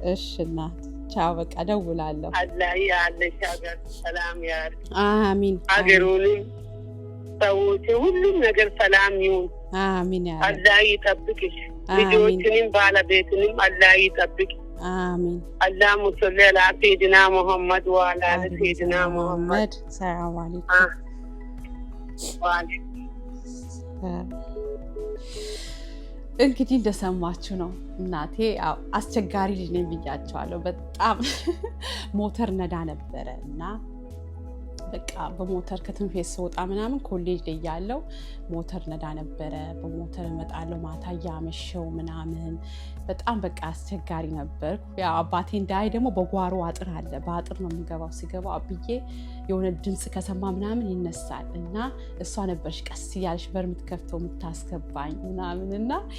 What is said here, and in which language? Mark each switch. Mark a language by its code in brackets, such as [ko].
[am] እሺ እናት ቻው። በቃ እደውላለሁ። አላህ ያለሽ ሀገር ሰላም ያርግ። አሚን። ሀገሩንም ሰዎች ሁሉም ነገር ሰላም ይሁን። አሚን። አላህ ይጠብቅሽ። ልጆችንም ባለቤትንም አላህ ይጠብቅ። አሚን። [ar] اللهم صل على سيدنا محمد وعلى ال سيدنا محمد. [am] ሰላም አለይኩም። እንግዲህ እንደሰማችሁ ነው እናቴ አስቸጋሪ ልጅ ነኝ ብያቸዋለሁ። በጣም ሞተር ነዳ ነበረ እና በቃ በሞተር ከትምህርት ቤት ስወጣ ምናምን ኮሌጅ ላይ ያለው ሞተር ነዳ ነበረ። በሞተር እመጣለሁ ማታ እያመሸው ምናምን በጣም በቃ አስቸጋሪ ነበር። ያው አባቴ እንዳይ ደግሞ በጓሮ አጥር አለ። በአጥር ነው የምገባው። ሲገባው አብዬ የሆነ ድምፅ ከሰማ ምናምን ይነሳል እና እሷ ነበርሽ ቀስ እያለሽ በር የምትከፍተው የምታስገባኝ ምናምን እና